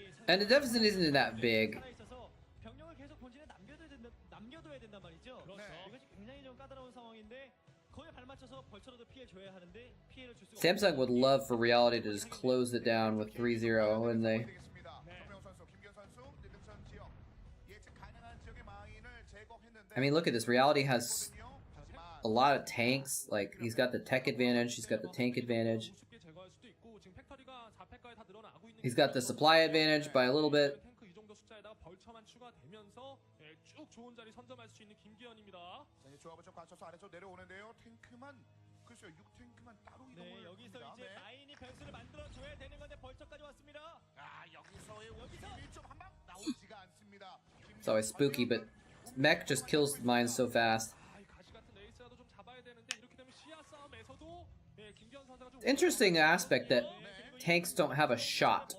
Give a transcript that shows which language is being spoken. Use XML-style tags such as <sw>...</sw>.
<en>And the deficit isn't that big.</en> <ko>병력을 계속 본진에 남겨둬야 된단 말이죠. 이것이 굉장히 좀 까다로운 상황인데 거기에 발맞춰서 벌처로도 피해 줘야 하는데 피해를 줄 수가</ko> <en>Samsung would love for Reality to just close it down with 3-0 when they...</en> <ko>정명훈 선수, 김기현 선수, 능선 지역 예측 가능한 지역의 마인을 제거했는데.</ko> <en>I mean, look at this. Reality has a lot of tanks. Like, he's got the tech advantage, he's got the tank advantage.</en> <ko>쉽게 제거할 수도 있고 지금 팩토리가 4팩까지 다 늘어나고 있는</ko> <en>He's got the supply advantage by a little bit.</en> <ko>탱크 이 정도 숫자에다가 벌처만 추가되면서 쭉 좋은 자리 선점할 수 있는 김기현입니다. 자, 이제 조합을 좀 갖춰서 아래쪽 내려오는데요. 탱크만 글쎄요, 6탱크만 따로 네, 이동을 여기서 합니다. 이제 네. 마인이 변수를 만들어줘야 되는 건데 벌처까지 왔습니다. 아, 여기서의 움직임이 좀 한 방 나오지가 않습니다.</ko> <en>It's always spooky, but Mech just kills mines so fast.</en> <ko>이 가시 같은 레이스라도 좀 잡아야 되는데 이렇게 되면 시야 싸움에서도 김기현 선수가 좀</ko> <en>Interesting aspect that tanks don't have a shot.</en>